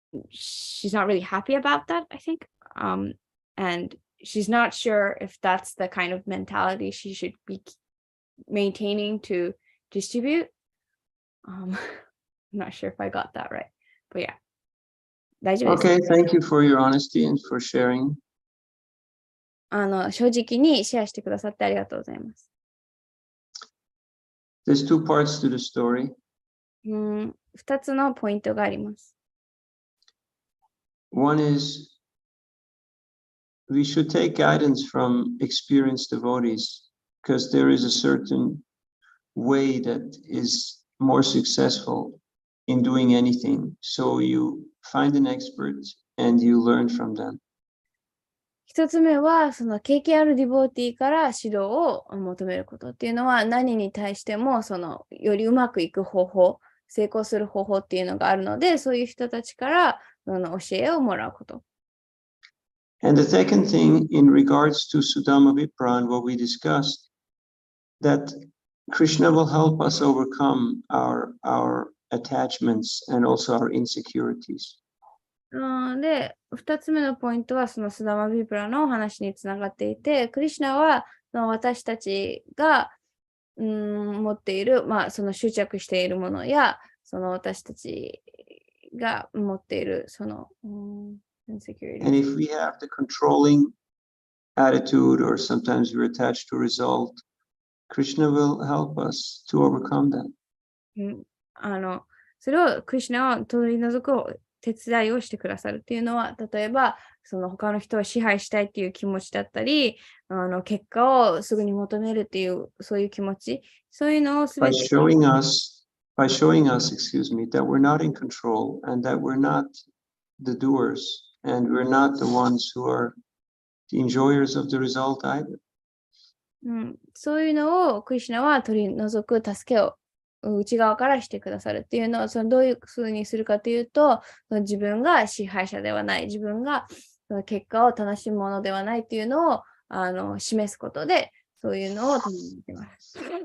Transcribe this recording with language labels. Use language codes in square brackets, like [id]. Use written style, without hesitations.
[en] she's not really happy about that, I think, and she's not sure if that's the kind of mentality she should be maintaining to distribute. I'm not sure if I got that right, but yeah. Okay, thank you for your honesty and for sharing. [ja] 正直にシェアしてくださってありがとうございます。 [en] There's two parts to the story. [ja] 2つのポイントがあります。 [en] One is we should take guidance from experienced devotees, because there is a certain way that is more successful in doing anything. So you find an expert and you learn from them. [ja] 一つ目は、その経験あるディボーティーから指導を求めることっていうのは、何に対してもよりうまくいく方法、成功する方法っていうのがあるので、そういう人たちから教えをもらうこと。 [en] And the second thing, in regards to Sudama Vipra and what we discussed, that Krishna will help us overcome our attachments and also our insecurities. [ja] で、2つ目のポイントは、そのスダマビプラの話につながっていて、クリシュナは私たちが持っている、その執着しているものや、その私たちが持っているinsecurity. [en] And if we have the controlling attitude, or sometimes we're attached to a result, Krishna will help us to overcome that. [ja] それをクリシュナを取り除く手伝いをしてくださるっていうのは、例えばその他の人を支配したいっていう気持ちだったり、結果をすぐに求めるっていうそういう気持ち、そういうのをすべて [en] by showing us, excuse me, that we're not in control and that we're not the doers and we're not the ones who are the enjoyers of the result either. [ja] そういうのをクリシュナは取り除く助けを内側からしてくださるっていうのは、どういうふうにするかというと、自分が支配者ではない、自分が結果を楽しむものではないっていうのを示すことで、そういうのを取り除いてます。